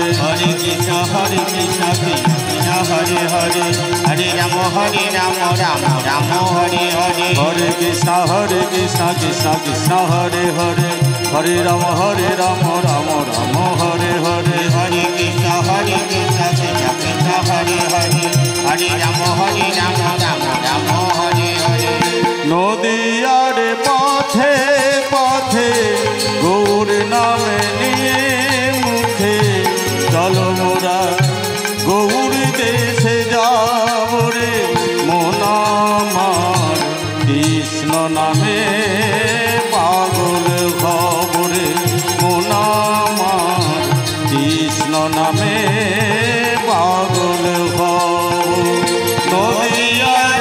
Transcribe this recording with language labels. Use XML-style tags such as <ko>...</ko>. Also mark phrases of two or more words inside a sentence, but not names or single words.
<sa>হরে কৃষ্ণ কৃষ্ণ কৃষ্ণ হরে হরে হরে রাম রাম রাম হরে হরে হরে কৃষ্ণ কৃষ্ণ কৃষ্ণ হরে হরে হরে রাম রাম রাম হরে হরে হরে কৃষ্ণ কৃষ্ণ কৃষ্ণ হরে হরে হরে রাম রাম রাম হরে হরে</sa> <bn>নদিয়ার পথে পথে গৌর নামে নিয়ে মুখে চলো মোরা গৌর দেশে যাব রে মন আমার কৃষ্ণ নামে পাগল খবরে মন আমার কৃষ্ণ নামে পাগল খবর নদিয়ার</bn>